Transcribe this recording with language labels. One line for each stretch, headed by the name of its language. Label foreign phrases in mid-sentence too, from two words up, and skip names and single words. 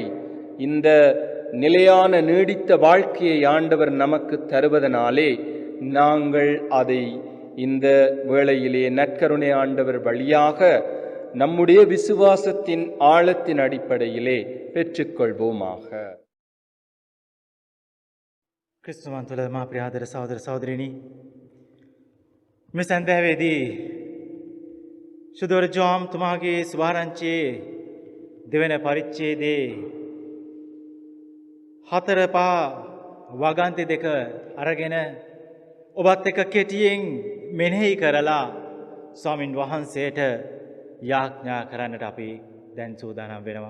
Tamil: இந்த நிலையான நீடித்த வாழ்க்கையை ஆண்டவர் நமக்கு தருவதனாலே நாங்கள் அதை இந்த வேளையிலே நற்கருணை ஆண்டவர் வழியாக நம்முடைய விசுவாசத்தின் ஆழத்தின் அடிப்படையிலே பெற்றுக்கொள்வோமாக.
Sinhala: ක්‍රිස්තුමන් තුළ මා ප්‍රියාදර සහෝදර සහෝදරිනි, මේ සන්ධ්‍යාවේදී සුදවර ජෝම් තුමාගේ සුභාරංචියේ දෙවන පරිච්ඡේදයේ 4 වගන්ති 2 අරගෙන ඔබත් එක්ක කෙටියෙන් මෙනෙහි කරලා ස්වාමින් වහන්සේට යාඥා කරන්නට අපි දැන් සූදානම් වෙනවා.